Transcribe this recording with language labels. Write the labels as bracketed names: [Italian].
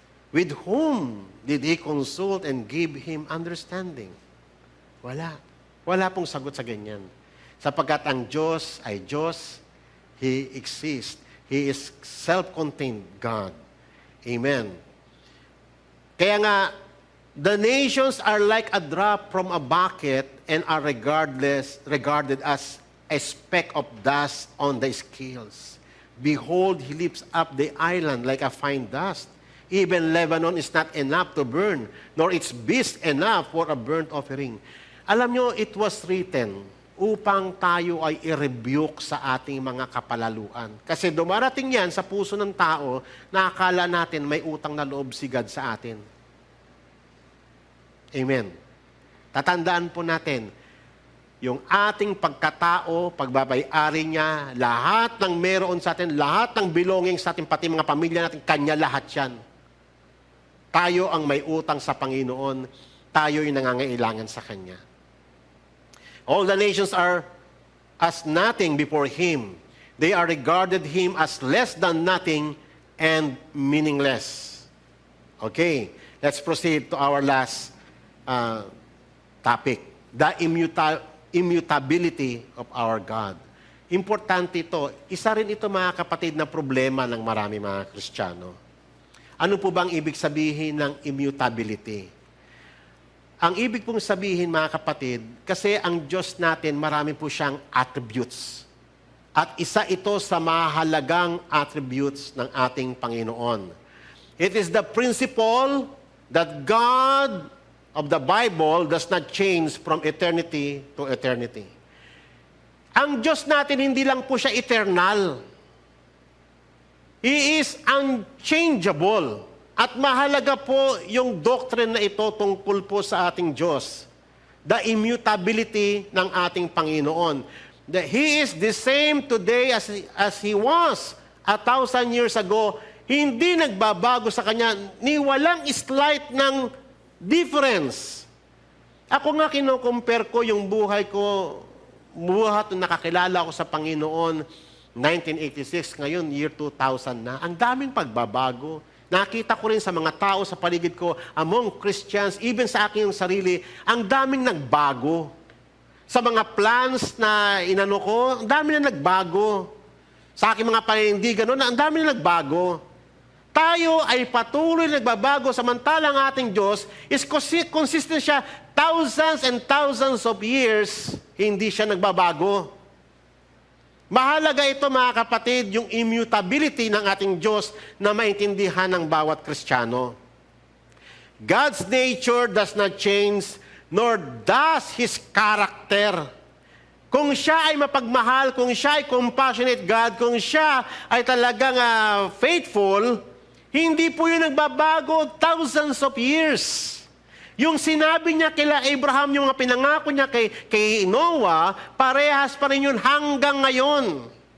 [English] With whom did He consult and give Him understanding? [Filipino] Wala. Wala pong sagot sa ganyan. Sapagkat ang Diyos ay Diyos, [English] He exists. He is self-contained God. Amen. [Filipino] Kaya nga, [English] the nations are like a drop from a bucket and are regarded as a speck of dust on the scales. Behold, He lifts up the island like a fine dust. Even Lebanon is not enough to burn, nor its beast enough for a burnt offering. [Filipino] Alam nyo, [English] it was written [Filipino] upang tayo ay i-rebuke sa ating mga kapalaluan. Kasi dumarating yan sa puso ng tao na akala natin may utang na loob si God sa atin. Amen. Tatandaan po natin, yung ating pagkatao, pagbabay-ari niya, lahat ng meron sa atin, lahat ng belonging sa atin, pati mga pamilya natin, Kanya lahat yan. Tayo ang may utang sa Panginoon, tayo'y nangangailangan sa Kanya. [English] All the nations are as nothing before Him. They are regarded Him as less than nothing and meaningless. Okay, let's proceed to our last topic. The immutability of our God. [Filipino] Importante ito. Isa rin ito, mga kapatid, na problema ng marami mga Kristiyano. Ano po bang ibig sabihin ng immutability? Ang ibig pong sabihin, mga kapatid, kasi ang Diyos natin, marami po siyang attributes. At isa ito sa mahalagang attributes ng ating Panginoon. [English] It is the principle that God of the Bible does not change from eternity to eternity. [Filipino] Ang Diyos natin, hindi lang po siya eternal. [English] He is unchangeable. [Filipino] At mahalaga po yung doctrine na ito tungkol po sa ating Diyos. The immutability ng ating Panginoon. [English] That He is the same today as He was 1,000 years ago. [Filipino] Hindi nagbabago sa Kanya, ni walang slight ng difference. Ako nga kino-compare ko yung buhay ko, buhat nung nakakilala ko sa Panginoon, 1986, ngayon year 2000 na. Ang daming pagbabago. Nakita ko rin sa mga tao sa paligid ko, [English] among Christians, [Filipino] even sa aking sarili, ang daming nagbago. Sa mga plans na inano ko, ang dami na nagbago. Sa aking mga panindigan, ang dami na nagbago. Tayo ay patuloy nagbabago, samantalang ating Diyos is consistent siya [English] thousands and thousands of years, [Filipino] hindi siya nagbabago. Mahalaga ito, mga kapatid, yung immutability ng ating Diyos na maintindihan ng bawat Kristiyano. [English] God's nature does not change, nor does His character. [Filipino] Kung siya ay mapagmahal, kung siya ay compassionate God, kung siya ay talagang faithful, hindi po yun nagbabago [English] thousands of years. [Filipino] Yung sinabi niya kila Abraham, yung mga pinangako niya kay Noah, parehas pa rin yun hanggang ngayon.